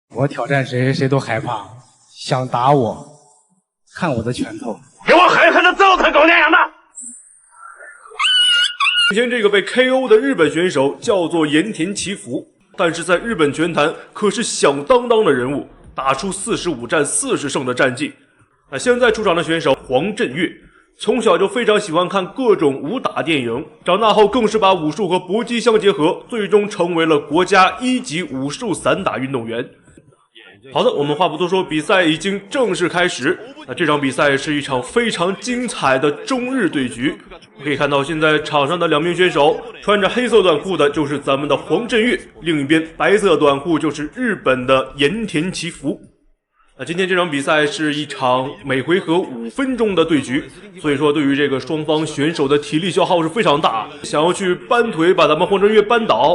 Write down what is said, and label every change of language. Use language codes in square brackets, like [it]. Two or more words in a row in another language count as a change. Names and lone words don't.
[zh] 我挑戰誰，誰都害怕。想打我，看我的拳頭！給我狠狠的揍他，狗娘養的！今天這個被 KO 的日本選手叫做鹽田祈福，但是在日本拳壇可是響當當的人物，打出45戰40勝的戰績。那現在出場的選手黃振岳，從小就非常喜歡看各種武打電影，長大後更是把武術和搏擊相結合，最終成為了國家1級武術散打運動員。好的，我們話不多說，比賽已經正式開始。那這場比賽是一場非常精彩的中日對局。可以看到，现在场上的两名选手，穿着黑色短褲的就是咱們的黃振岳，另一邊白色短褲就是日本的鹽田祈福。那今天這場比賽是一場每回合5分鐘的對局，所以說對於這個雙方選手的體力消耗是非常大，想要去扳腿把咱們黃振岳扳倒。